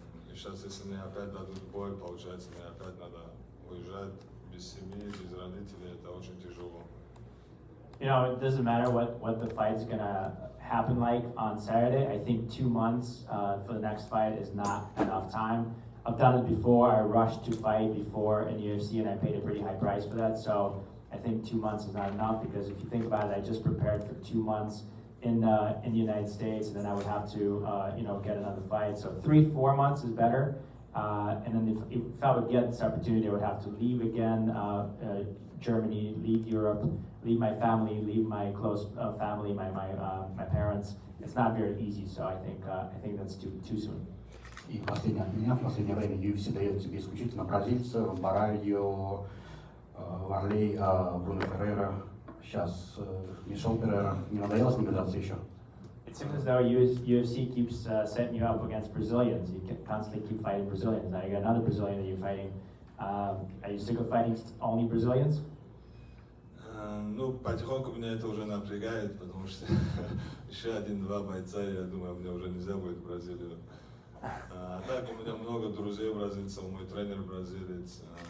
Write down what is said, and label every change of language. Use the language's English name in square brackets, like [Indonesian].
[Russian] И сейчас, если мне опять дадут бой, получается, мне опять надо уезжать без семьи, без родителей, это очень тяжело. [English] You know, it doesn't matter what the fight's gonna happen like on Saturday. I think 2 months for the next fight is not enough time. I've done it before. I rushed to fight before in UFC and I paid a pretty high price for that. So I think 2 months is not enough because if you think about it, I just prepared for 2 months in the United States and then I would have to get another fight. So 3-4 months is better. And then if I would get this opportunity, I would have to leave again, Germany, leave Europe, leave my family, leave my close family, my parents. It's not very easy, so I think that's too soon. [Russian] И последнее от меня. В последнее время UFC дает тебе исключительно бразильцев, Баральо, Варлей, Бруно Феррейра, сейчас Мишел Перейра. Не надоело с ними драться еще? [English] It seems as though UFC keeps setting you up against Brazilians. You can constantly keep fighting Brazilians. Now you got another Brazilian that you're fighting. Are you sick of fighting only Brazilians? [Russian] Ну, потихоньку меня это уже напрягает, потому что еще 1-2 бойца, я думаю, мне уже нельзя будет в Бразилию. А так у меня много друзей бразильцев, мой тренер бразилец.